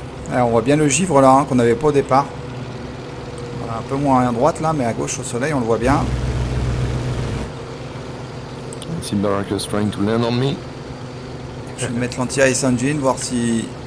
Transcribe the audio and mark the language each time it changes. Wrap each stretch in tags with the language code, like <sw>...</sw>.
<fr>Alors, on voit bien le givre là, hein, qu'on n'avait pas au départ. Voilà, un peu moins à droite là, mais à gauche au soleil, on le voit bien.</fr> <en>I see Baracus trying to land on me.</en> <fr>Je vais mettre l'anti-ice engine, voir si</fr>